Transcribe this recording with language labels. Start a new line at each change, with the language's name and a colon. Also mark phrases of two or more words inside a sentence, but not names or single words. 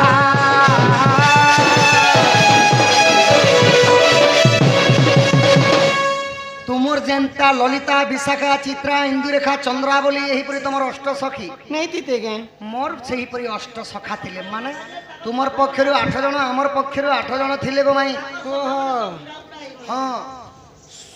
Odia: ତୁମର ଯେନ୍ତା ଲଳିତା ବିଶାଖା ଚିତ୍ରା ଇନ୍ଦୁରେଖା ଚନ୍ଦ୍ରା ବୋଲି ଏହିପରି ତମର ଅଷ୍ଟ ସଖୀ নেই দিতে কে ମୋର ସେହିପରି ଅଷ୍ଟ ସଖା ଥିଲେ ମାନେ ତୁମର ପକ୍ଷରୁ 8 ଜଣ ଆମର ପକ୍ଷରୁ 8 ଜଣ ଥିଲେ ଗୋ ମାଇ ଓହୋ